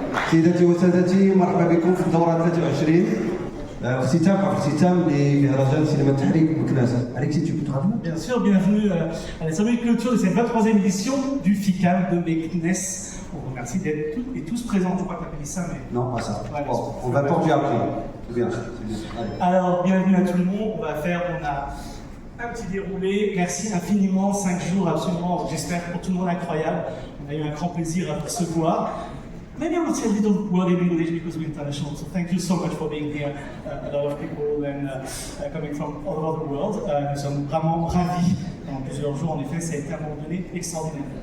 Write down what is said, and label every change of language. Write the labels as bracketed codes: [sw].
[ar] سيداتي وسادتي، مرحبا بكم في الدورة 23 اختتام لمهرجان سينما التحريك بمكناس. [fr] Alexis, tu peux te rappeler? Bien sûr, bienvenue à la cérémonie de clôture de cette 23e édition du FICAM de Meknes. On vous remercie d'être toutes et tous présents. Je crois qu'on appelle ça, mais... Non, pas ça. Ouais, bon, on va tenter après. C'est bien. Alors, bienvenue à tout le monde. On a un petit déroulé. Merci infiniment. 5 jours absolument, j'espère, pour tout le monde incroyable. On a eu un grand plaisir à vous recevoir. [en] Maybe I will say a little word in English because we're international. So thank you so much for being here. A lot of people and coming from all over the world. [fr] Nous sommes vraiment ravis. Pendant plusieurs jours, en effet, ça a été à un moment donné extraordinaire.